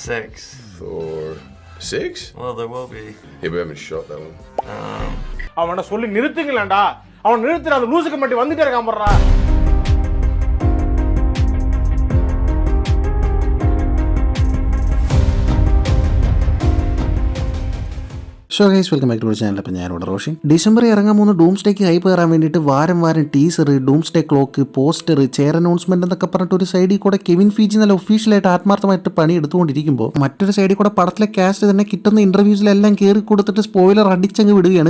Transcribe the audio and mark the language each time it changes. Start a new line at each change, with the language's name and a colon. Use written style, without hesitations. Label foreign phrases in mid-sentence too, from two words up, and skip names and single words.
English: 6. Thor 6? Well, there will be. Yeah, we haven't shot that one.
Tamil: அவனை சொல்லி நிறுத்துங்களேன்டா. அவன் நிறுத்துற அந்த லூசுக்கு மட்டும் வந்துட்டே இருக்கான் போடுறா.
English: So guys welcome back to channel.
Malayalam: അപ്പോൾ ഞാനിവിടെ റോഷൻ. ഡിസംബറിൽ ഇറങ്ങാൻ പോകുന്ന ഡൂംസ്ഡേക്ക് ഹൈപ്പ് കയറാൻ വേണ്ടിയിട്ട് വാരം ടീസർ, ഡൂംസ്ഡേ ക്ലോക്ക്, പോസ്റ്റർ,
English: chair announcement
Malayalam: എന്നൊക്കെ പറഞ്ഞിട്ട് ഒരു സൈഡിൽ കൂടെ കെവിൻ ഫീജി നല്ല ഒഫീഷ്യലായിട്ട് ആത്മാർത്ഥമായിട്ട് പണി എടുത്തുകൊണ്ടിരിക്കുമ്പോൾ മറ്റൊരു സൈഡിൽ കൂടെ പടത്തിലെ കാസ്റ്റ് തന്നെ കിട്ടുന്ന ഇന്റർവ്യൂസിലെല്ലാം കയറി കൊടുത്തിട്ട് സ്പോയിലർ അടിച്ചങ്ങ് വിടുകയാണ്.